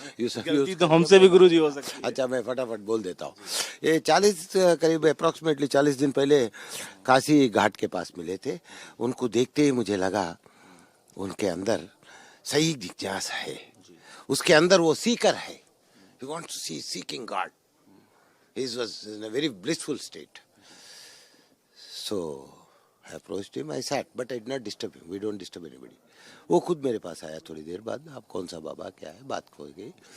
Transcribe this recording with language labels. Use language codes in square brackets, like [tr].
[hi] गलती तो हमसे भी गुरुजी हो सकती है। अच्छा, मैं फटाफट बोल देता हूँ। ये 40 करीब अप्रॉक्सीमेटली 40 दिन पहले काशी घाट के पास मिले थे। उनको देखते ही मुझे लगा उनके अंदर सही जिज्ञासा है, उसके अंदर वो सीकर है। [en] He wants to see, seeking God. He was in a very blissful state. So I approached him. I sat, but I did not disturb him. We don't disturb anybody. [hi] वो खुद मेरे पास आया थोड़ी देर बाद, आप कौन सा बाबा, क्या है, बात हो गई।